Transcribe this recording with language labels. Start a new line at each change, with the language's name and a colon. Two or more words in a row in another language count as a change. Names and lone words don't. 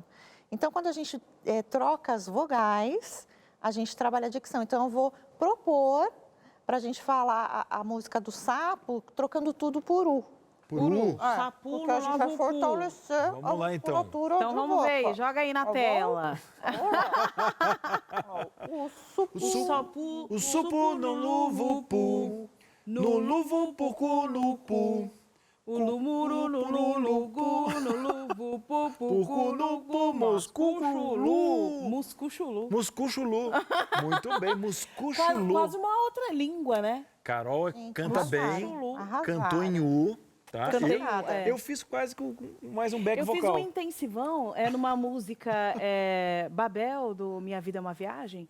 Portuguese: Então, quando a gente troca as vogais, a gente trabalha a dicção. Então, eu vou propor para a gente falar a música do sapo, trocando tudo por U. Por U? Sapo, Porque a gente vai fortalecer Vamos lá, então. musculatura Então de vamos ver, boca. joga aí na Tá bom? tela. O supu. Sapu, O supo no luvo-pu, no luvo-pucu no pu. O lumuru no lulugu, no luvu, pupu, no pu, muscuchulu. Muscuchulu. Muscuchulu. Muito bem, muscuchulu. Quase uma outra língua, né? Carol canta bem, Arrasaram. cantou em U, tá? Cantei, Eu fiz quase com mais um back Eu fiz vocal. um intensivão numa música Babel, do Minha Vida é uma Viagem.